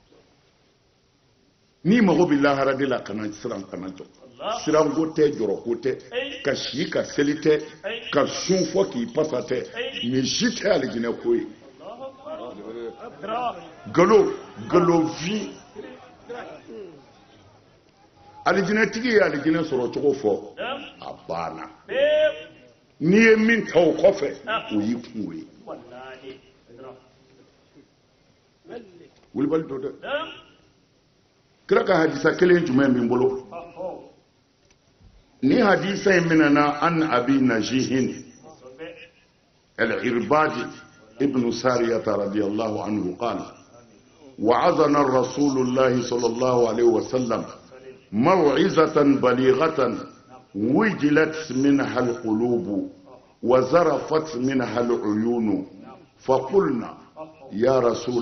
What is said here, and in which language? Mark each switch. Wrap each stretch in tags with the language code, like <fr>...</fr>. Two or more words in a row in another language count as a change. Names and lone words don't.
<bm>n'i mago bɛ lahara de la kana siran kana jɔ siranko tɛ jɔrɔko tɛ ka si ka seli tɛ ka sun fɔ k'i pasa tɛ nin si tɛ alijinɛ ko ye galofin alijinɛtigi ye alijinɛ sɔrɔ cogo fɔ a banna n'i ye min ta o kɔfɛ o y'i kungo ye wulibali do dɛ kira ka hadisa kelen jumɛn min bolo ni hadisa in minana</bm> <ar>عن أبي نجيح العرباض بن سارية رضي الله عنه qala وعظنا رسول الله صلى الله عليه وسلم موعظة بليغة وجلت منها القلوب وزرفت منها العيون فقلنا يا رسول</ar>